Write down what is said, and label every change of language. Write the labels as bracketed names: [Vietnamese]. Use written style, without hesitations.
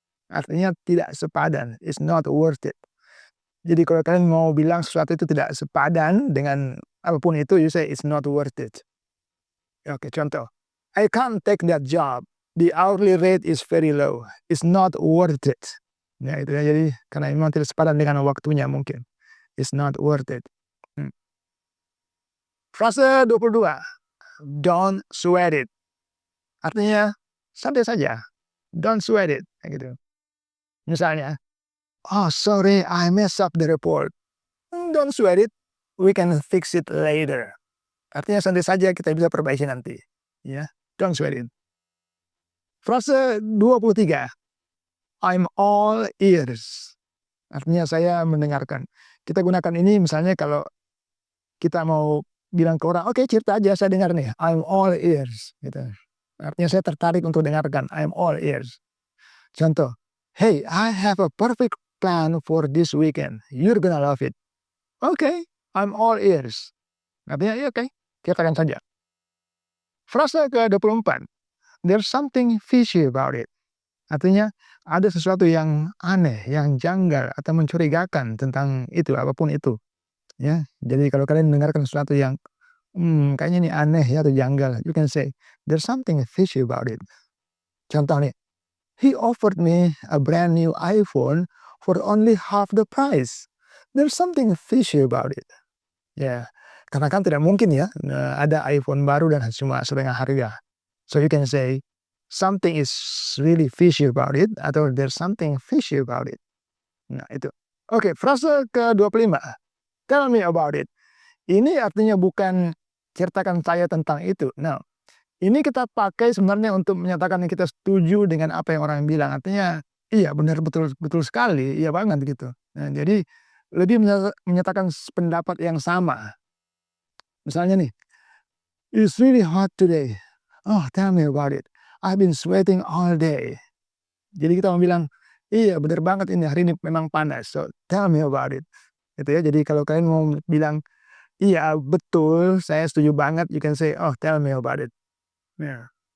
[Indonesian] Artinya tidak sepadan, [English] is not worth it. [Indonesian] Jadi kalau kalian mau bilang sesuatu itu tidak sepadan dengan apapun itu, [English] you say it's not worth it. [Indonesian] Oke, contoh. [English] I can't take that job. The hourly rate is very low. It's not worth it. [Indonesian] Ya, itu ya. Jadi karena memang tidak sepadan dengan waktunya mungkin. [English] It's not worth it. [Indonesian] Frase 22. [English] Don't sweat it. [Indonesian] Artinya santai saja. Don't sweat it. Kayak gitu. Misalnya, [English] oh sorry, I messed up the report. Don't sweat it. We can fix it later. [Indonesian] Artinya santai saja, kita bisa perbaiki nanti. [English] Ya, don't sweat it. [Indonesian] Frase 23. [English] I'm all ears. [Indonesian] Artinya saya mendengarkan. Kita gunakan ini misalnya kalau kita mau bilang ke orang, oke, cerita aja, saya dengar nih. [English] I'm all ears. [Indonesian] Gitu. Artinya saya tertarik untuk dengarkan. [English] I'm all ears. [Indonesian] Contoh, [English] hey, I have a perfect plan for this weekend. You're gonna love it. Okay, I'm all ears. [Indonesian] Artinya, ya oke, katakan saja. Frase ke-24. [English] There's something fishy about it. [Indonesian] Artinya, ada sesuatu yang aneh, yang janggal, atau mencurigakan tentang itu, apapun itu. Ya, jadi kalau kalian mendengarkan sesuatu yang, kayaknya ini aneh ya, atau janggal, [English] you can say, there's something fishy about it. [Indonesian] Contoh nih, [English] he offered me a brand new iPhone for only half the price. There's something fishy about it. [Indonesian] Ya, karena kan tidak mungkin ya, ada iPhone baru dan cuma setengah harga. [English] So you can say, something is really fishy about it, [Indonesian] atau [English] there's something fishy about it. [Indonesian] Nah, itu. Oke, frase ke-25. Tell me about it. Ini artinya bukan ceritakan saya tentang itu. Nah, ini kita pakai sebenarnya untuk menyatakan yang kita setuju dengan apa yang orang bilang. Artinya, iya benar, betul sekali, iya banget gitu. Nah, jadi lebih menyatakan pendapat yang sama. Misalnya nih, [English] it's really hot today. Oh, tell me about it. I've been sweating all day. [Indonesian] Jadi kita mau bilang, iya benar banget ini, hari ini memang panas. [English] So, tell me about it. [Indonesian] Gitu ya. Jadi kalau kalian mau bilang, iya betul, saya setuju banget, [English] you can say, oh tell me about it. Yeah.